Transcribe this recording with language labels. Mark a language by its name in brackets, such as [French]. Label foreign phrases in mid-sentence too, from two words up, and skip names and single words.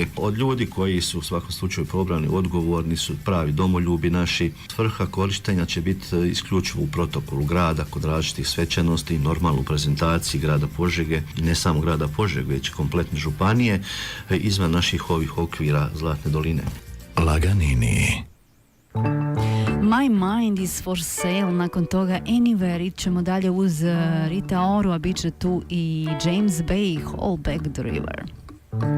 [Croatian] Od ljudi koji su u svakom slučaju probrani, odgovorni su, pravi domoljubi naši. Svrha korištenja će biti isključivo u protokolu grada kod različitih svečanosti i normalno u prezentaciji grada Požege i ne samo grada Požege, već i kompletne županije izvan naših ovih okvira Zlatne doline. Laganini. My Mind is for Sale, nakon toga Anywhere, ićemo dalje uz Rita Ora, bit će tu i James Bay, Hold Back the River.